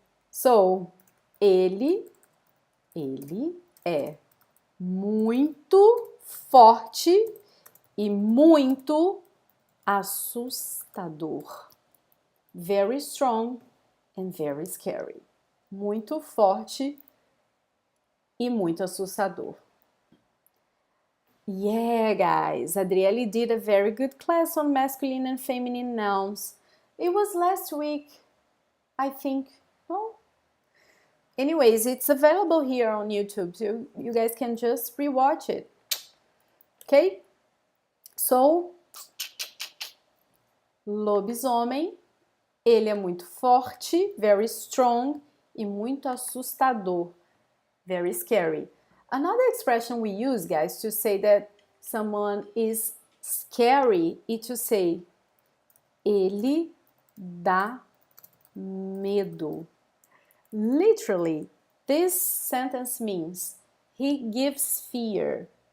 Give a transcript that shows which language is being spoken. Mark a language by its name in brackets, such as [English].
[Portuguese] So, ele é muito forte e muito assustador. [English] Very strong and very scary. [Portuguese] Muito forte e muito assustador. [English] Yeah, guys, Adriele did a very good class on masculine and feminine nouns. It was last week, I think. Oh. Anyways, it's available here on YouTube, so you guys can just rewatch it. Okay? [Portuguese] So, lobisomem, ele é muito forte, [English] very strong, [Portuguese] e muito assustador. [English] Very scary. Another expression we use, guys, to say that someone is scary is to say [Portuguese] ele dá medo. [English] Literally, this sentence means he gives fear.